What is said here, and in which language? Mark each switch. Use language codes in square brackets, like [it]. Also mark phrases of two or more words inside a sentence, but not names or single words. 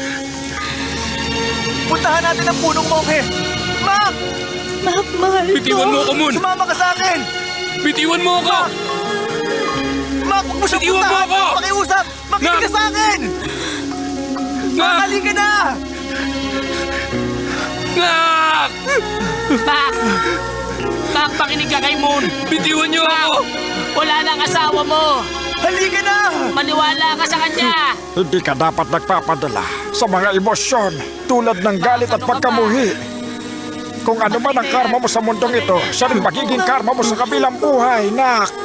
[tl] Puntahan natin ang punong monghe. Mac! Mac, mahal ko. Bitiwan mo ako, Moon! Sumama ka sa akin! Bitiwan mo ako! Mac, huwag mo siyang Bitiwan mo puntahan! ako! Pakiusap! Makinig ka Nak! sa akin! Nak! Halika na! Nak! Mac! Mac, pakinig ka kay Moon. Bitiwan niyo ako! Wala na ang asawa mo. Halika na! Maniwala ka sa kanya. Hindi ka dapat nagpapadala sa mga emosyon tulad ng galit at pagkamuhi. Kung ano man ang karma mo sa mundong ito, siya rin magiging karma mo sa kabilang buhay, Nak.